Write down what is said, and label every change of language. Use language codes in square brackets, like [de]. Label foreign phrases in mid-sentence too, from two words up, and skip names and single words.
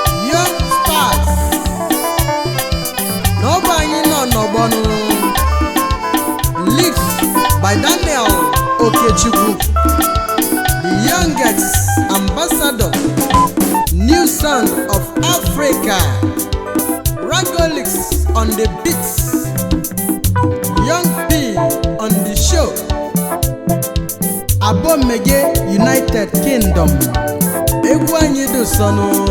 [en] Young Stars. [ig] Na ọ bụ anyị nọ n'ọgbọ nụ. [en] Lead by Daniel Okechukwu, the youngest ambassador, New Sound of Africa. Ragolix on the beats. Young P on the show. [ig] Abomege United Kingdom. Egwu anyị dị ụsọ nụ.